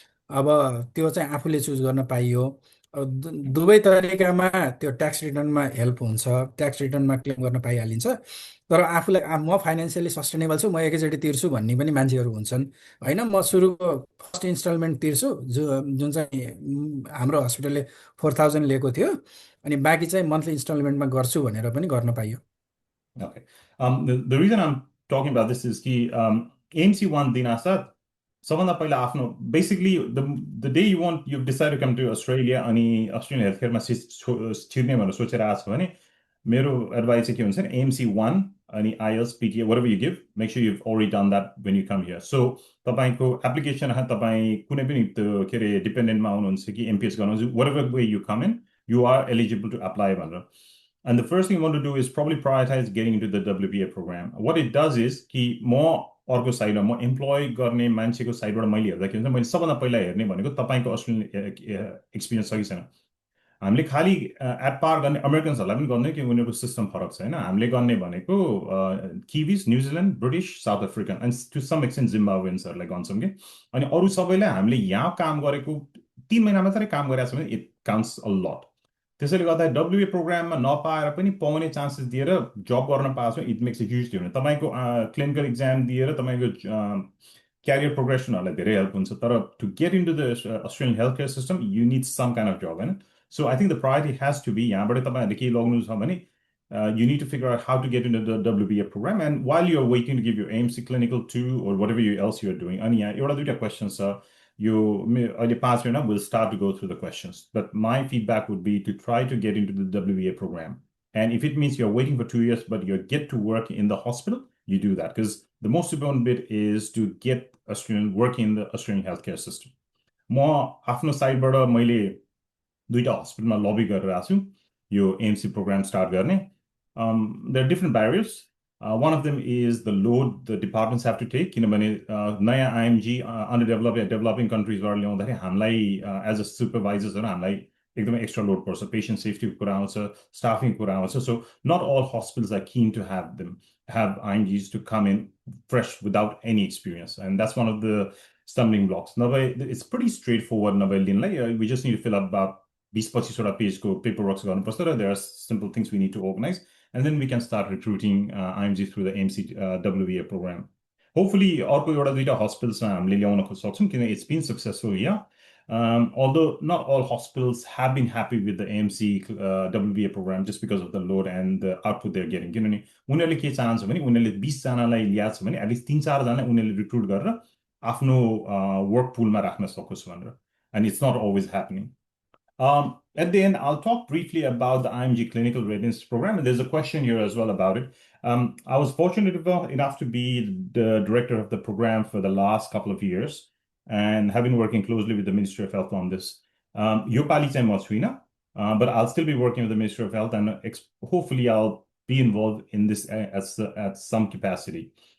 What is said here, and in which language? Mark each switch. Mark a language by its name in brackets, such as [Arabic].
[Nepali] अब त्यो चाहिँ आफूले चुज गर्न पाइयो. दुवै तरिकामा त्यो ट्याक्स रिटर्नमा हेल्प हुन्छ, ट्याक्स रिटर्नमा क्लेम गर्न पाइहालिन्छ. तर आफूलाई म फाइनेन्सियली सस्टेनेबल छु, म एकैचोटि तिर्छु भन्ने पनि मान्छेहरू हुन्छन् होइन. म सुरुको फर्स्ट इन्स्टलमेन्ट तिर्छु जुन चाहिँ हाम्रो हस्पिटलले 4000 लिएको थियो, अनि बाँकी चाहिँ मन्थली इन्स्टलमेन्टमा गर्छु भनेर पनि गर्न पाइयो. [English] Okay. The reason I'm talking about this is [Nepali] कि AMC1 दिनासाथ सबभन्दा पहिला आफ्नो [English] basically the day you've decided to come to Australia [Nepali] अनि Australian healthcareमा छिर्ने भनेर सोचेर आएको छ भने मेरो advice चाहिँ के हुन्छ भने [English] AMC1 अनि IELTS, PTA, whatever you give, make sure you've already done that when you come here. [Nepali] So तपाईको application तपाईँ कुनै पनि त्यो के रे डिपेन्डेन्टमा आउनुहुन्छ कि MPS गर्नुहुन्छ, [English] whatever way you come in, you are eligible to apply [Nepali] भनेर. [English] And the first thing you want to do is probably prioritize getting into the WBA program. What it does is [Nepali] कि म अर्को साइडमा म employee गर्ने मान्छेको साइडबाट मैले हेर्दा के हुन्छ, मैले सबभन्दा पहिला हेर्ने भनेको तपाईको अस्ट्रेलियन एक्सपिरियन्स छ कि छैन. हामीले खाली एट पार गर्ने अमेरिकन्सहरूलाई पनि गर्ने कि उनीहरूको सिस्टम फरक छ होइन. हामीले गर्ने भनेको किविज, New Zealand, British, south African and to some extent जिम्बाब्वेन्सहरूलाई गर्छौँ कि. अनि अरू सबैलाई हामीले यहाँ काम गरेको 3 महिना मात्रै काम गरेको छ भने [English] It counts a lot. [Nepali] त्यसैले गर्दा WBA प्रोग्राममा नपाएर पनि पाउने चान्सेस दिएर जब गर्न पाएको छ, [English] It makes a huge difference. [Nepali] तपाईँको क्लिनिकल इक्जाम दिएर तपाईँको क्यारियर प्रोग्रेसनहरूलाई धेरै हेल्प हुन्छ. तर [English] to get into the Australian health care system you need some kind of job [Nepali] होइन. [English] So I think the priority has to be [Nepali] यहाँबाट तपाईहरुले केही लग्नु छ भने [English] you need to figure out how to get into the WBA program. And while you're waiting to give your AMC Clinical 2 or whatever else you're doing, [Nepali] अनि यहाँ एउटा दुईटा क्वेशन्स छ, यो अहिले 5 मिनेटमा [English] we'll start to go through the questions. But my feedback would be to try to get into the WBA program. And if it means you're waiting for 2 years but you get to work in the hospital, you do that, because the most important bit is to get Australian working in the Australian healthcare system. [Nepali] म आफ्नो साइडबाट मैले दुईटा हस्पिटलमा लबी गरेर आछु यो AMC programme start गर्ने. [English] There are different barriers. One of them is the load the departments have to take. [Nepali] किनभने नयाँ IMG underdeveloped या developing countries बाट ल्याउँदाखेरि हामीलाई [English] as a supervisors [Nepali] हामीलाई एकदमै एक्स्ट्रा लोड पर्छ. पेशेन्ट सेफ्टीको कुरा आउँछ, स्टाफिङ कुरा आउँछ. [English] So not all hospitals are keen to have IMGs to come in fresh without any experience, and that's one of the stumbling blocks. It's pretty straightforward. We just need to fill up about 20-25 [Nepali] पेजको paperwork गर्नुपर्छ र [English] there are simple things we need to organize, and then we can start recruiting IMGs through the AMC WBA program. [Nepali] Hopefully अर्को एउटा दुईटा हस्पिटल्समा हामीले ल्याउन सक्छौं किन [English] it's been successful here. Although not all hospitals have been happy with the AMC WBA program just because of the load and the output they're getting. [Nepali] किनभने उनीहरूले के चाहन्छ भने उनीहरूले 20 जनालाई ल्याछ भने [English] at least 3-4 [Nepali] जना उनीहरूले रिक्रुट गरेर आफ्नो वर्क पुलमा राख्न सकोस् भनेर, [English] and it's not always happening. At the end, I'll talk briefly about the IMG Clinical Readiness Program, and there's a question here as well about it. I was fortunate enough to be the director of the program for the last couple of years, and have been working closely with the Ministry of Health on this. [Nepali] Yo pali चाहिँ म छुइनँ, [English] but I'll still be working with the Ministry of Health, and hopefully I'll be involved in this at some capacity.